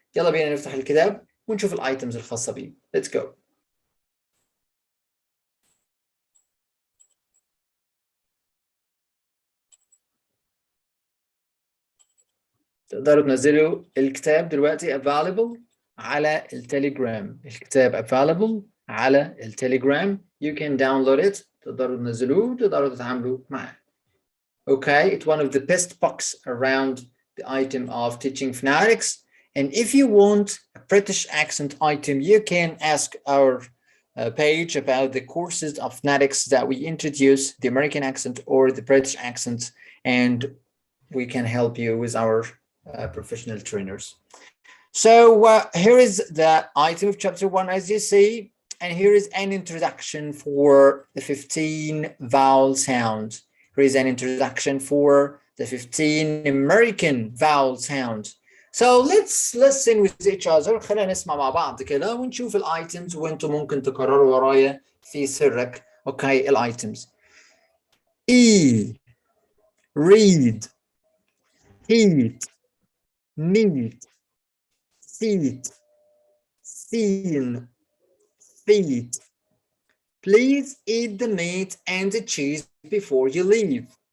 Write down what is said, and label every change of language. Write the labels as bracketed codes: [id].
[ar] يلا بينا نفتح الكتاب ونشوف الايتمز الخاصه بيه. [en] Let's go. [ar] تقدروا تنزلوا الكتاب دلوقتي available على التليجرام. الكتاب available على التليجرام. [en] You can download it. [ar] تقدروا تنزلوه تقدروا تتعاملوا معاه. [en] Okay, it's one of the best books around the item of teaching phonetics. And if you want a British accent item, you can ask our page about the courses of phonetics that we introduce, the American accent or the British accent, and we can help you with our professional trainers. So here is the item of chapter 1, as you see, and here is an introduction for the 15 vowel sounds. Here is an introduction for the 15 American vowel sounds. So let's listen with each other. [ar] خلينا نسمع مع بعض كده ونشوف الايتمز وانتم ممكن تكرروا ورايا في سرك. اوكي الايتمز. [en] E, read, heat, meat, seat, seen, feet. Please eat the meat and the cheese before you leave.